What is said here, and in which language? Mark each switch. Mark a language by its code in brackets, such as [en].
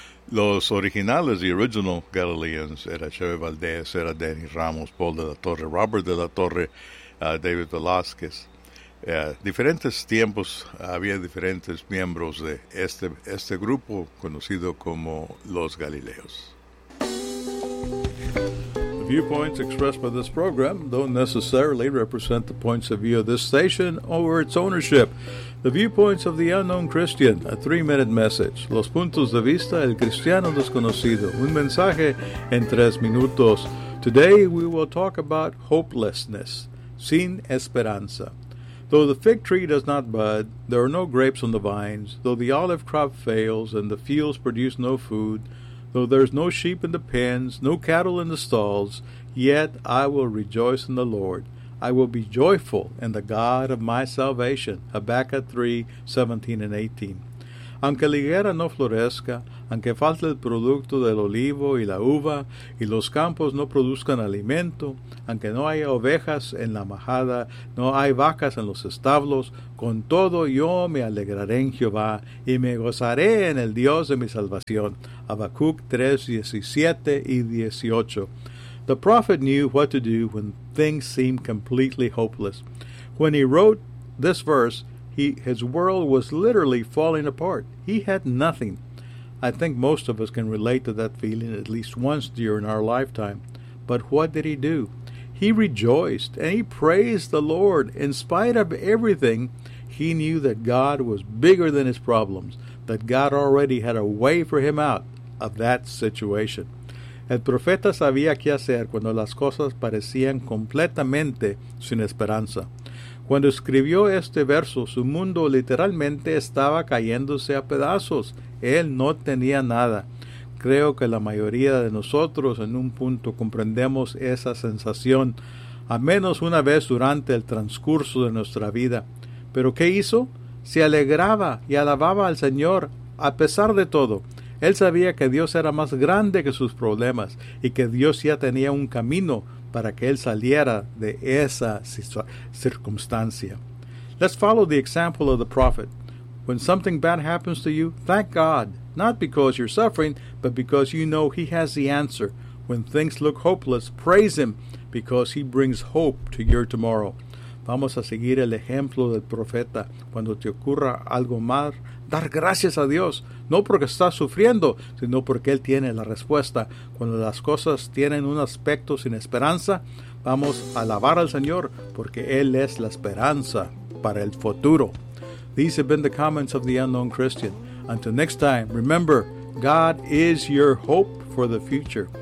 [es] Los originales, [en] the original Galileans, [es] era Cheve Valdez, era Danny Ramos, Paul de la Torre, Robert de la Torre, David Velázquez. Diferentes tiempos había diferentes miembros de este grupo conocido como Los Galileos. [en] The viewpoints expressed by this program don't necessarily represent the points of view of this station or its ownership. The viewpoints of the unknown Christian, a 3-minute message. [es] Los puntos de vista del cristiano desconocido, un mensaje en 3 minutos. [en] Today we will talk about hopelessness, [es] sin esperanza. [en] Though the fig tree does not bud, there are no grapes on the vines, though the olive crop fails and the fields produce no food, though there is no sheep in the pens, no cattle in the stalls, yet I will rejoice in the Lord. I will be joyful in the God of my salvation. Habakkuk 3:17-18. [es] Aunque la higuera no florezca, aunque falte el producto del olivo y la uva, y los campos no produzcan alimento, aunque no haya ovejas en la majada, no hay vacas en los establos, con todo yo me alegraré en Jehová, y me gozaré en el Dios de mi salvación. Habacuc 3:17-18. [en] The prophet knew what to do when things seemed completely hopeless. When he wrote this verse, his world was literally falling apart. He had nothing. I think most of us can relate to that feeling at least once during our lifetime. But what did he do? He rejoiced and he praised the Lord. In spite of everything, he knew that God was bigger than his problems, that God already had a way for him out of that situation. [es] El profeta sabía qué hacer cuando las cosas parecían completamente sin esperanza. Cuando escribió este verso, su mundo literalmente estaba cayéndose a pedazos. Él no tenía nada. Creo que la mayoría de nosotros en un punto comprendemos esa sensación, a menos una vez durante el transcurso de nuestra vida. ¿Pero qué hizo? Se alegraba y alababa al Señor a pesar de todo. Él sabía que Dios era más grande que sus problemas y que Dios ya tenía un camino para que él saliera de esa circunstancia. [en] Let's follow the example of the prophet. When something bad happens to you, thank God, not because you're suffering, but because you know he has the answer. When things look hopeless, praise him, because he brings hope to your tomorrow. [es] Vamos a seguir el ejemplo del profeta. Cuando te ocurra algo mal, dar gracias a Dios, no porque estás sufriendo, sino porque Él tiene la respuesta. Cuando las cosas tienen un aspecto sin esperanza, vamos a alabar al Señor, porque Él es la esperanza para el futuro. [en] These have been the comments of the unknown Christian. Until next time, remember, God is your hope for the future.